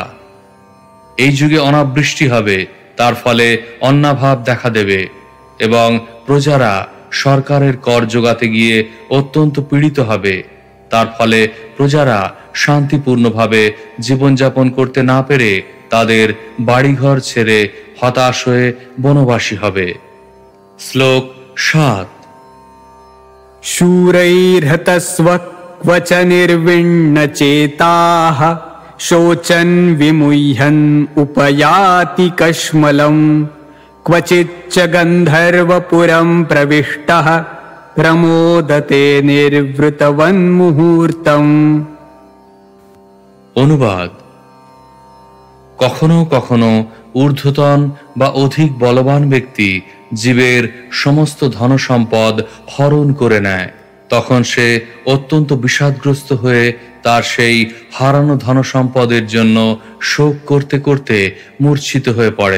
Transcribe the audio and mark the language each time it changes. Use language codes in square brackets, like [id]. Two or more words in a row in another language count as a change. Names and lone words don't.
[bn] এই যুগে অনাবৃষ্টি হবে, তার ফলে অন্নাভাব দেখা দেবে এবং প্রজারা সরকারের কর জোগাতে গিয়ে অত্যন্ত পীড়িত হবে। তার ফলে প্রজারা শান্তিপূর্ণভাবে জীবনযাপন করতে না পেরে তাদের বাড়িঘর ছেড়ে হতাশ হয়ে বনবাসী হবে। শ্লোক ৭। [sa] शूरैर्हतस्वक्वच निर्विण्णचेताः शोचन् विमुह्यन् उपयाति कश्मलम् क्वचिच्च गन्धर्वपुरं प्रविष्टः प्रमोदते निर्वृतवन्मुहूर्तम्। [bn] অনুবাদ: কখনো কখনো ঊর্ধ্বতন বা অধিক বলবান ব্যক্তি জীবের সমস্ত ধনসম্পদ হরণ করে নেয়। তখন সে অত্যন্ত বিষাদগ্রস্ত হয়ে তার সেই হারানো ধনসম্পদের জন্য শোক করতে করতে মূর্ছিত হয়ে পড়ে।